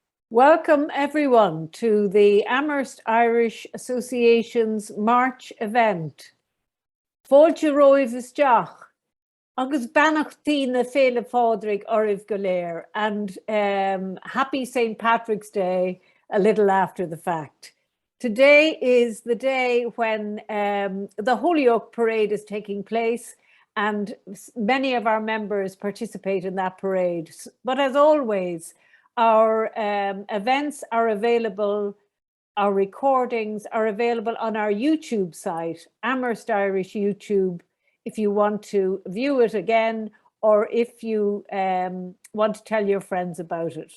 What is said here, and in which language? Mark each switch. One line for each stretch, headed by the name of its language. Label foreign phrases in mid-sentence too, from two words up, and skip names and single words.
English: Welcome everyone to the Amherst Irish Association's March event.
Irish: Fáilte roimh isteach, agus banachtaí féile fádraigh oribh go léir,
English: and happy St. Patrick's Day a little after the fact. Today is the day when the Holyoke Parade is taking place, and many of our members participate in that parade. But as always, our events are available, our recordings are available on our YouTube site, Amherst Irish YouTube, if you want to view it again, or if you want to tell your friends about it.